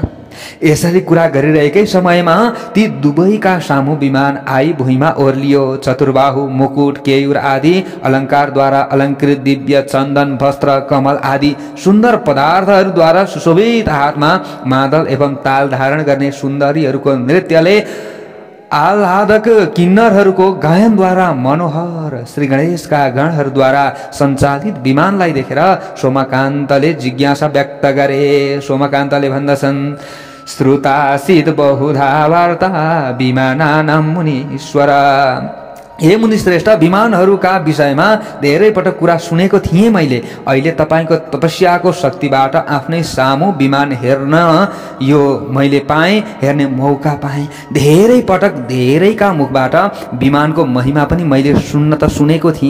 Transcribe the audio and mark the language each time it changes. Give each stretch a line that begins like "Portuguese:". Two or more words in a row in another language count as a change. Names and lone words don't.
Nepali: यसरी कुरा गरिरहेकै समयमा ती दुवैका सामु विमान आई भुइँमा ओर्लियो। चतुर्बाहु, मुकुट, केयूर आदि अलङ्कारद्वारा अलङ्कृत दिव्य चन्दन, वस्त्र, कमल आदि सुन्दर पदार्थहरूद्वारा सुशोभित हातमा मादल एवं ताल धारण गर्ने सुन्दरीहरूको नृत्यले आह्लादक किन्नरहरूको गायनद्वारा मनोहर श्री गणेशका गणहरूद्वारा सञ्चालित विमानलाई देखेर सोमकान्तले जिज्ञासा व्यक्त गरे। सोमकान्तले भन्दछन्,
Sanskrit: श्रुतासीत् बहुधा वार्ता विमानानां मुनीश्वर।
Nepali: हे मुनिश्रेष्ठ, विमानहरूका विषयमा धेरै पटक कुरा सुनेको थिएँ मैले। अहिले तपाईको तपस्याको शक्तिबाट आफ्नै सामु विमान हेर्न यो मैले पाएँ, हेर्ने मौका पाएँ। धेरै पटक धेरैका मुखबाट विमानको महिमा पनि मैले सुन्न त सुनेको थिएँ।